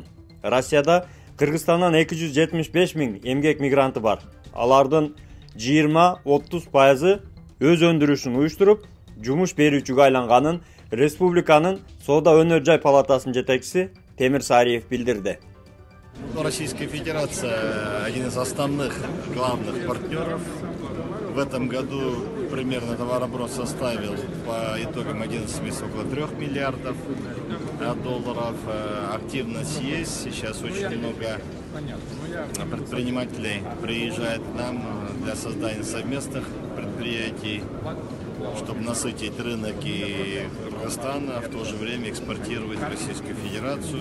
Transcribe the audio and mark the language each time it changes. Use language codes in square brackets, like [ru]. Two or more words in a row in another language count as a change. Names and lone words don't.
[ky] Россияда Кыргызстандан 275 миң эмгек мигранты бар. Алардын 20-30% өз өндүрүшүн уюштуруп, жумуш берүүчүгө айланганын республиканын Соода өнөр жай палатасынын жетекчиси Темир Сариев билдирди. [ru] Российская Федерация один из основных главных партнеров. В этом году примерно товарооборот составил по итогам 11 месяцев около 3 миллиардов долларов. Активность есть. Сейчас очень много предпринимателей приезжает к нам для создания совместных предприятий, чтобы насытить рынок и Кыргызстана, в то же время экспортировать в Российскую Федерацию.